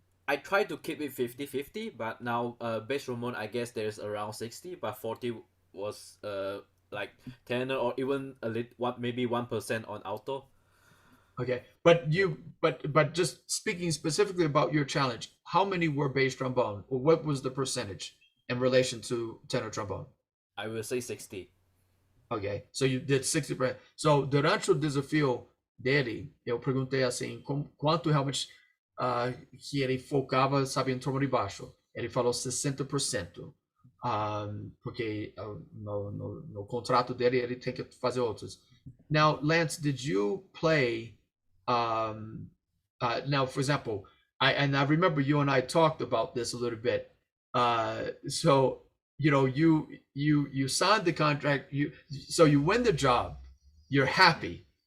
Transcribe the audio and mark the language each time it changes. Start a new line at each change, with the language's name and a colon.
English: I try to keep it 50-50, but now bass trombone, I guess there's around 60, but 40 was like tenor or even maybe 1% on alto. Okay, but just speaking specifically about your challenge, how many were bass trombone, or what was the percentage in relation to tenor trombone? I will say 60. Ok, so you did 60%.
Portuguese: So, durante o desafio dele, eu perguntei assim, quanto realmente que ele focava, sabe, em trombone baixo. Ele falou 60%. Porque no contrato dele, ele tem que fazer outros.
English: Now, Lance, did you play, now, for example, I remember you and I talked about this a little bit. So, you signed the contract, so you win the job, you're happy,